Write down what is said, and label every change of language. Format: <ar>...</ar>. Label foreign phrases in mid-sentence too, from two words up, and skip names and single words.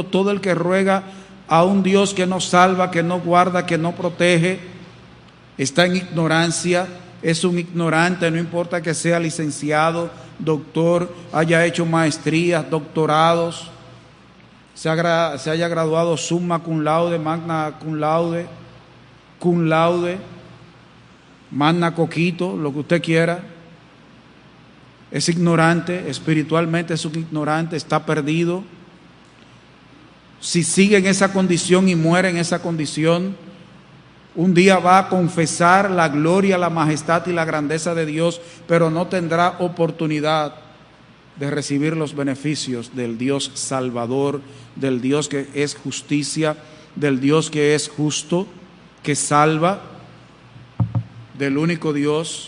<es>todo el que ruega a un Dios que no salva, que no guarda, que no protege, está en ignorancia, es un ignorante, no importa que sea licenciado, doctor, haya hecho maestrías, doctorados, se haya graduado</es> <la>summa cum laude, magna cum laude,</la> <es>magna coquito, lo que usted quiera. Es ignorante, espiritualmente es un ignorante, está perdido. Si sigue en esa condición y muere en esa condición, un día va a confesar la gloria, la majestad y la grandeza de Dios, pero no tendrá oportunidad de recibir los beneficios del Dios Salvador, del Dios que es justicia, del Dios que es justo, que salva, del único Dios.</es>